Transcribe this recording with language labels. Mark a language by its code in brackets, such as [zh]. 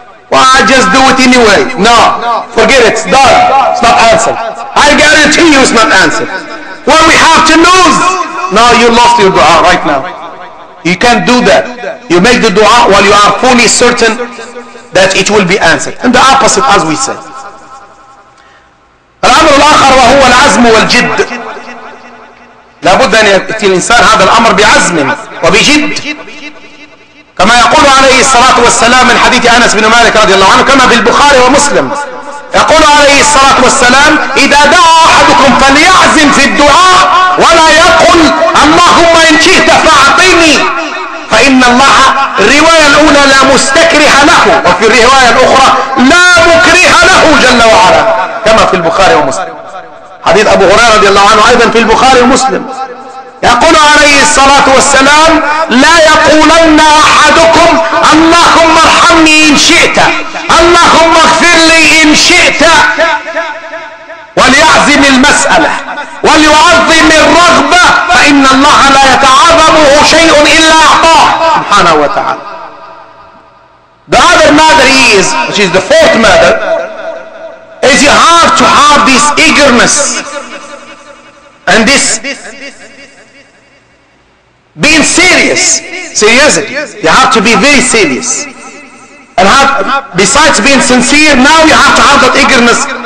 [en] Well, I just do it anyway. No, forget it, it's done. It's not answered. I guarantee you it's not answered. What we have to lose? No, you lost your dua right now. You can't do that. You make the dua while you are fully certain that it will be answered. And the opposite, as we said. [ar] الأمر الآخر وهو العزم والجد. لابد أن يأتي الإنسان هذا الأمر بعزم وبجد، كما يقول عليه الصلاة والسلام من حديث أنس بن مالك رضي الله عنه كما في البخاري ومسلم، يقول عليه الصلاة والسلام: إذا دعا أحدكم فليعزم في الدعاء ولا يقل اللهم إن شئت فأعطني، فإن الله الرواية الأولى لا مستكره له، وفي الرواية الأخرى لا مكره له جل وعلا، كما في البخاري ومسلم. حديث أبو هريرة رضي الله عنه أيضا في البخاري ومسلم، يقول عليه الصلاة والسلام: لا يقولن أحدكم اللهم ارحمني إن شئت، اللهم اغفر لي إن شئت، وليعزم المسألة وليعظم الرغبة، فإن الله لا يتعاظمه شيء إلا أعطاه سبحانه وتعالى. [en] The other matter is, which is the fourth matter, is you have to have this eagerness and this being seriously. You have to be very serious. And besides being sincere, now you have to have that eagerness.